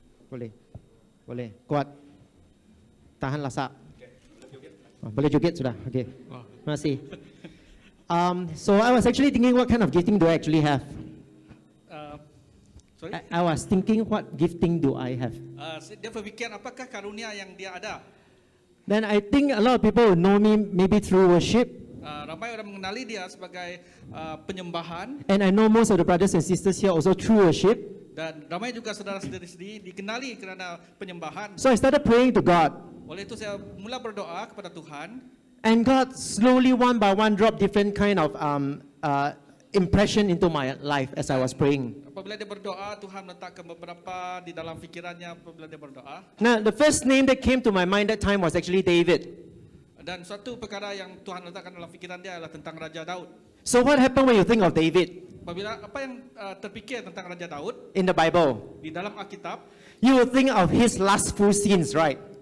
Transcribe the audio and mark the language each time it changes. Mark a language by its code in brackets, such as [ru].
[ms] Boleh. Kuat. Tahan lasak. Boleh joget sudah. Okay. Terima kasih. [en] So I was actually thinking what kind of gifting do I actually have? Sorry? I was thinking what gifting do I have? [ms] Dia berfikir apakah karunia yang dia ada. [en] Then I think a lot of people will know me maybe through worship. [ms] Ramai orang mengenali dia sebagai penyembahan. [en] And I know most of the brothers and sisters here also through worship. [ms] Dan ramai juga saudara-saudari sendiri dikenali kerana penyembahan. [en] So I started praying to God. [ms] Oleh itu saya mula berdoa kepada Tuhan. [en] And God slowly one by one dropped different kind of impression into my life as I was praying. [ms] Apabila dia berdoa, Tuhan meletakkan beberapa di dalam fikirannya apabila dia berdoa. [en] Now the first name that came to my mind that time was actually David. [ms] Dan suatu perkara yang Tuhan letakkan dalam fikiran dia adalah tentang Raja Daud. [en] So what happened when you think of David? [ms] Apabila apa yang terfikir tentang Raja Daud [en] in the Bible, [ms] di dalam Alkitab, [en] you will think of his lustful sins, right?